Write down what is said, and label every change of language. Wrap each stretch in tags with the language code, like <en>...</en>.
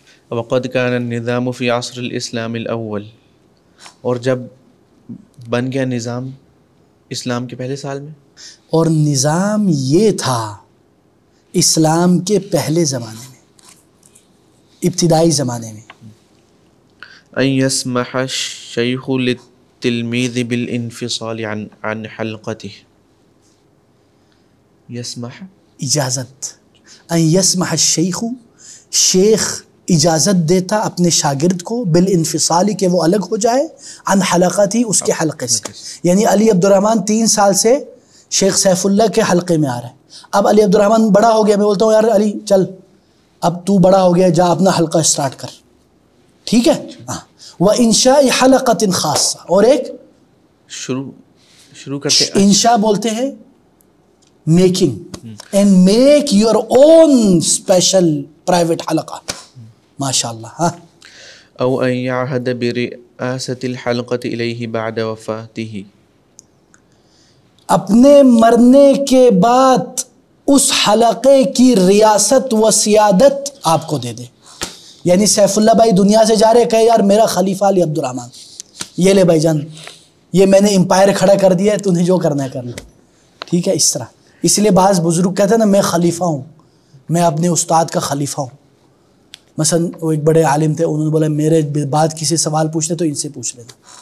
<ar>وقد كان النظام في عصر الاسلام الاول،</ar> <ur>اور جب بن گیا نظام اسلام کے پہلے سال میں، اور نظام یہ تھا اسلام کے پہلے زمانے میں، ابتدائی زمانے میں،</ur> <ar>ان يسمح الشيخ للتلميذ بالانفصال عن حلقته. يسمح</ar> <ur>اجازت،</ur> <ar>ان يسمح الشیخ،</ar> <ur>شیخ اجازت دیتا اپنے شاگرد کو بالانفصال کہ وہ الگ ہو جائے،</ur> <ar>عن حلقتی،</ar> <ur>اس کے حلقے سے. یعنی علی عبد الرحمن 3 سال سے شیخ سیف اللہ کے حلقے میں آ رہا ہے. اب علی عبد الرحمن بڑا ہو گیا، میں بولتا ہوں یار علی چل اب تو بڑا ہو گیا، جا اپنا حلقہ اسٹارٹ کر. ٹھیک ہے.</ur> <ar>وانشاء حلقۃ خاصہ،</ar> <ur>اور ایک شروع کرتے انشاء بولتے ہیں</ur> <en>making, and make your own special private</en> <ur>حلقہ. ماشاء اللہ. ہاں.</ur> <ar>او ان يعهد برئاسة الحلقة الیہ بعد وفاته،</ar> <ur>اپنے مرنے کے بعد اس حلقے کی ریاست و سیادت آپ کو دے دے. یعنی سیف اللہ بھائی دنیا سے جا رہے کہے یار میرا خلیفہ علی عبد الرحمن، یہ لے بھائی جان یہ میں نے امپائر کھڑا کر دیا ہے، تو نے جو کرنا ہے کر لے. ٹھیک ہے، اس طرح. اس لیے بعض بزرگ کہتے ہیں نا میں خلیفہ ہوں، میں اپنے استاد کا خلیفہ ہوں. مثلا وہ ایک بڑے عالم تھے، انہوں نے بولا میرے بعد کسی سوال پوچھتے تو ان سے پوچھ لینا.</ur>